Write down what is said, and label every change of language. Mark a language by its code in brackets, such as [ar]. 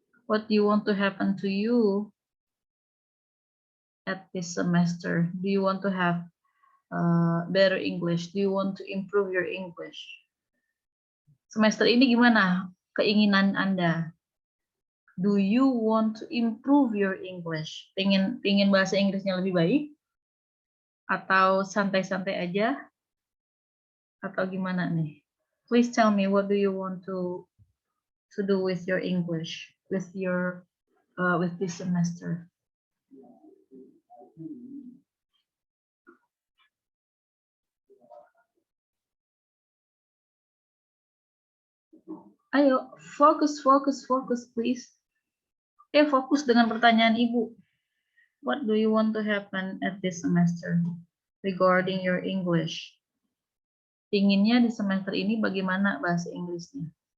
[en] What do you want to happen to you at this semester? Do you want to have better English? Do you want to improve your English? [id] Semester ini gimana keinginan Anda? [en] Do you want to improve your English? [id] Pengen bahasa Inggrisnya lebih baik? Atau santai-santai aja? Atau gimana nih? [en] Please tell me, what do you want to do with your English, with your with this semester? [id] Ayo, fokus, please. Fokus dengan pertanyaan Ibu. [en] What do you want to happen at this semester regarding your English? [id] Inginnya di semester ini bagaimana bahasa Inggrisnya?